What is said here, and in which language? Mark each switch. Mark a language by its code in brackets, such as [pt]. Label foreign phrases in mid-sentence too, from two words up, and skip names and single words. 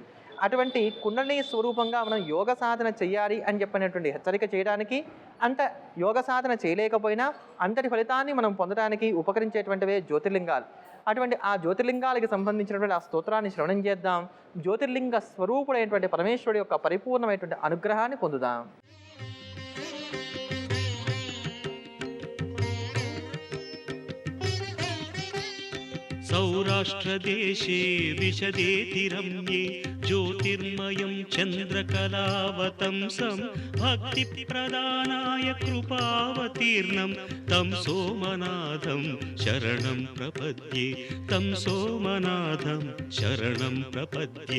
[te] అటువంటి కుండలిని స్వరూపంగా మనం యోగ సాధన చెయ్యాలి అని చెప్పినటువంటి హెచ్చరిక చేయడానికి, అంత యోగ సాధన చేయలేకపోయినా అంతటి ఫలితాన్ని మనం పొందడానికి ఉపకరించేటువంటివే జ్యోతిర్లింగాలు. అటువంటి ఆ జ్యోతిర్లింగాలకి సంబంధించినటువంటి ఆ స్తోత్రాన్ని శ్రవణం చేద్దాం. జ్యోతిర్లింగ స్వరూపుడైనటువంటి పరమేశ్వరుడి యొక్క పరిపూర్ణమైనటువంటి అనుగ్రహాన్ని పొందుదాం. [sa] सौराष्ट्रदेशे विशदेति रम्ये ज्योतिर्मयं चन्द्रकलावतंसं भक्तिप्रदानाय कृपावतीर्णं तं सोमनाथं शरणं प्रपद्ये, तं सोमनाथं शरणं प्रपद्ये.